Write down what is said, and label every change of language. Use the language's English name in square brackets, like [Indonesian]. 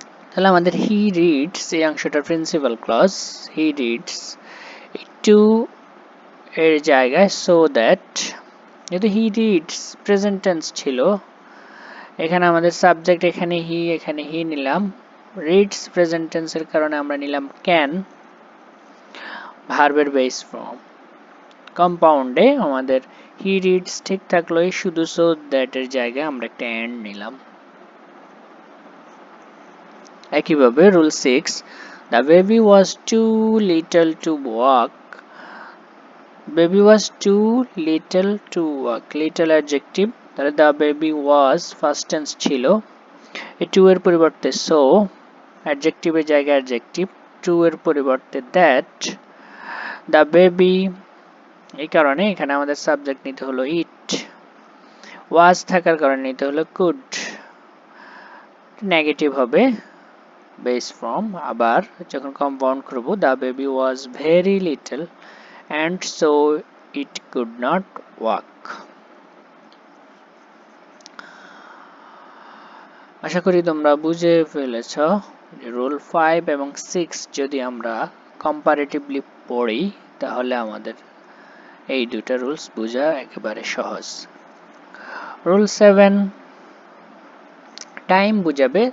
[Bangla] তাহলে আমাদের he reads এই অংশটার principal clause, he reads two এর জায়গায় সো দ্যাট, যেহেতু হি রিডস প্রেজেন্ট টেন্স ছিল এখানে আমাদের সাবজেক্ট এখানে হি নিলাম, রিডস প্রেজেন্ট টেন্সের কারণে আমরা নিলাম ক্যান, ভার্বের বেস ফর্ম। কম্পাউন্ডে আমাদের হি রিডস ঠিক থাকলো, শুধু সো দ্যাট এর জায়গায় আমরা একটা এন্ড নিলাম। একইভাবে rule 6, [English] the baby was too little to walk. Baby was too little to walk, [Bangla] little adjective, তাহলে [English] the baby was [Bangla] first tense ছিল, এই টু এর পরিবর্তে সো, অ্যাডজেক্টিভের জায়গায় অ্যাডজেক্টিভ, টু এর পরিবর্তে দ্যাট, the baby, এই কারণে এখানে আমাদের সাবজেক্ট নিতে হলো ইট, ওয়াজ থাকার কারণে নিতে হলো কুড, নেগেটিভ হবে বেস ফর্ম। আবার যখন কম্পাউন্ড করব, [English] the baby was very little and so it could not walk. [Bangla] আশা করি তোমরা বুঝে ফেলেছ যে রুল 5 এবং 6 যদি আমরা কম্পারেটিভলি পড়ি তাহলে আমাদের এই দুটো রুলস বোঝা একেবারে সহজ। রুল 7 টাইম বুঝাবে।